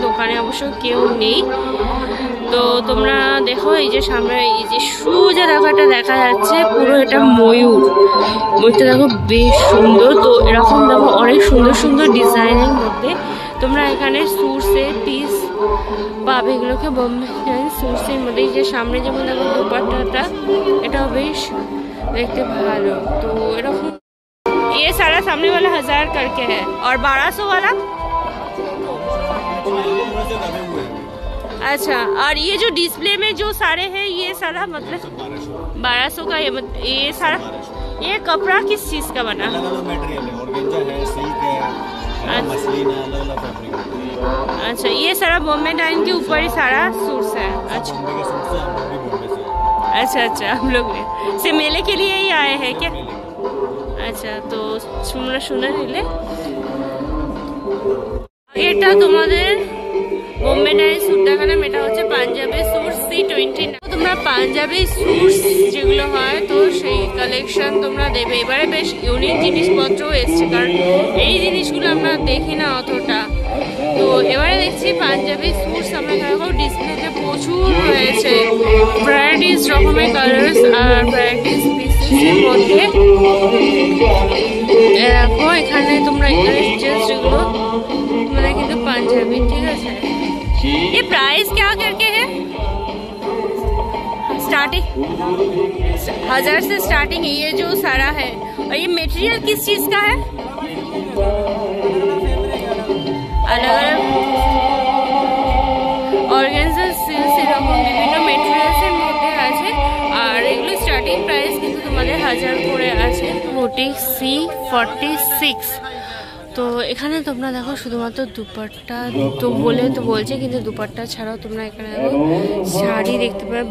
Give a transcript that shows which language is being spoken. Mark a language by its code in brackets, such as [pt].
[bn] দোকানে অবশ্য কেউ নেই। তো তোমরা দেখো এই যে সামনে এই যে সোজা দেখাটা দেখা যাচ্ছে পুরো এটা ময়ূরটা দেখো বেশ সুন্দর। তো এরকম দেখো অনেক সুন্দর সুন্দর ডিজাইনের মধ্যে তোমরা এখানে স্যুটসের পিস পাবে। এগুলোকে বোম্বে স্যুটসের মধ্যে যে সামনে যেমন দেখো দুপাট্টাটা এটাও বেশ देखते भालो। [hi] तो ये सारा सामने वाला 1000 करके है और 1200 वाला। अच्छा और ये जो डिस्प्ले में जो सारे हैं ये सारा मतलब 1200 का। ये सारा ये कपड़ा किस चीज का बना? अच्छा ये सारा बॉम्बे डाइन के ऊपर ही सारा सूट्स है। अच्छा अच्छा अच्छा हम लोग से मेले के लिए ही आए हैं क्या? अच्छा तो [bn] শুনে নিলে এটা তোমাদের বোম্বে ডাইন স্যুট দেখালাম, এটা হচ্ছে পাঞ্জাবি স্যুট C29। তোমরা পাঞ্জাবি স্যুট যেগুলো হয় তো সেই কালেকশন তোমরা দেবে। এবারে বেশ ইউনিক জিনিসপত্র এসছে, কারণ এই জিনিসগুলো আমরা দেখি না অতটা। তো এবারে দেখছি পাঞ্জাবি স্যুটস আমরা দেখো ডিসপ্লেতে প্রচুর রয়েছে, ভ্যারাইটিস রকমের কালার্স আর ভ্যারাইটিস পিসেসের মধ্যে। দেখো এখানে তোমরা জাস্ট এগুলো মানে কিন্তু পাঞ্জাবি, ঠিক আছে। [hi] ये प्राइस क्या करके है? स्टार्टिंग 1000 से स्टार्टिंग है ये जो सारा है। और ये मटेरियल किस चीज का है? अलग अलग ऑर्गेन्जा सिल्क [bn] এরকম বিভিন্ন মেটেরিয়ালসের মধ্যে আছে। আর এগুলো স্টার্টিং প্রাইস কিন্তু তোমাদের 1000 করে আছে। Boutique C46। তো এখানে তোমরা দেখো শুধুমাত্র দুপাট্টা তো বলে তো বলছে, কিন্তু দুপাট্টা ছাড়াও তোমরা এখানে দেখো শাড়ি দেখতে পাবে।